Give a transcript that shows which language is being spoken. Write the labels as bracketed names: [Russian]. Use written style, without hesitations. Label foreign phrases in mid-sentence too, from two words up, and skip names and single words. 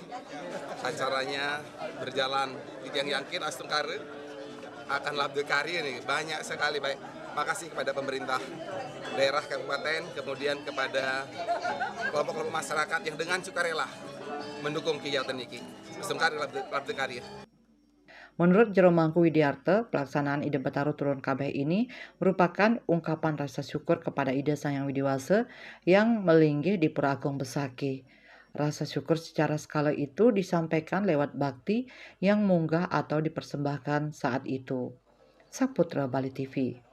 [Indonesian] Acaranya berjalan yang yakin [Balinese] astung karya [Indonesian] akan [Balinese] labde karya [Indonesian] nih, banyak sekali baik. Makasih kepada pemerintah daerah kabupaten, kemudian kepada kelompok-kelompok masyarakat yang dengan sukarela mendukung kegiatan ini. [Balinese] Astung karya labde karya. [Indonesian] Menurut Jeromangku Widiarto, pelaksanaan Ide Betara Turun Kabeh ini merupakan ungkapan rasa syukur kepada Ide Sang Hyang Widiwasa yang melinggih di Pura Agung Besakih. Rasa syukur secara skala itu disampaikan lewat bakti yang munggah atau dipersembahkan saat itu. Saputra Bali TV.